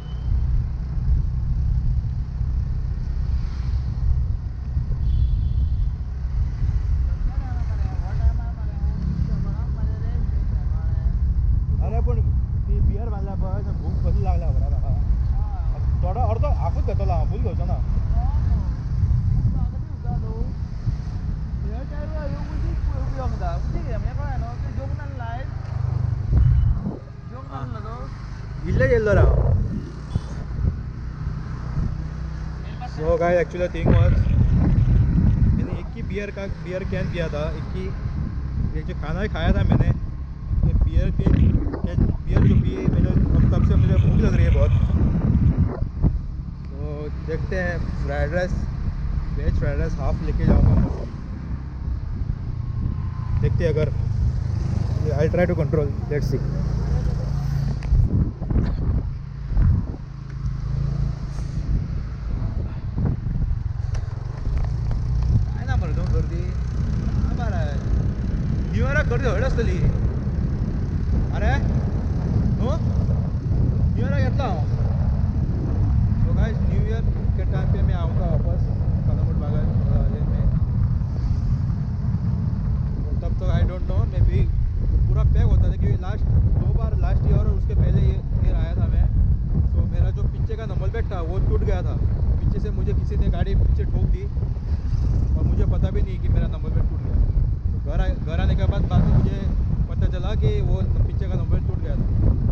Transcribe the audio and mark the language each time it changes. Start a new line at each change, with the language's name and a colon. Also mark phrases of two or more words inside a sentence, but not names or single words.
Konkani: अरे पण ती बियर बांधल्या पळय भूक कशी लागल्या बरं थोडा अर्धो हाफूच घेतलो हांव फूल घेवचो ना इल्ले गेल्लो रा
English: so guys actually thing was
Hindi: मैंने एक ही बियर कैन पिया था एक जो खाना भी खाया था मैंने ये बियर जो पिए मैंने तब से मुझे भूख लग रही है बहुत तो देखते हैं
English: fried rice veg fried rice half
Hindi: लेके जाऊंगा देखते हैं अगर
English: I try to control let's see
Konkani: काय ना मरे गर्दी न्यू इयराक गर्दी व्हड आसतली अरे
English: no new year
Konkani: घेतला हांव तो
Hindi: गाइस न्यू ईयर के टाइम पे मैं आऊँगा वापस कलंगूट बागान में तब तक
English: I don't know maybe
Hindi: पूरा पैक होता था क्योंकि
English: last year
Hindi: और उसके पहले ईयर आया था मैं तो मेरा जो पीछे का
English: number plate
Hindi: था वो टूट गया था पीछे से मुझे किसी ने गाड़ी पीछे ठोक दी और मुझे पता भी नहीं कि मेरा
English: number plate
Hindi: टूट गया तो घर आने के बाद में मुझे पता चला कि वो पीछे का नंबर टूट गया था